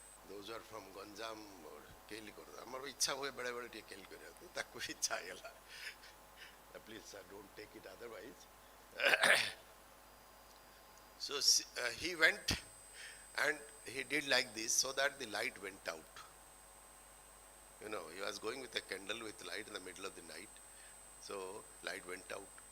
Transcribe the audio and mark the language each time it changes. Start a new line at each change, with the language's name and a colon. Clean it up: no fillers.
English: Those are from Ganjam
Odia: କେଲି କରିଦେଲା. ଆମର ଇଚ୍ଛା ହୁଏ ବେଳେ ବେଳେ ଟିକେ କେଲି କରିବାକୁ, ତାକୁ ଇଚ୍ଛା ହେଇଗଲା.
English: Please sir, don't take it otherwise. So he went and he did like this so that the light went out. He was going with a candle with light in the middle of the night. So light went out.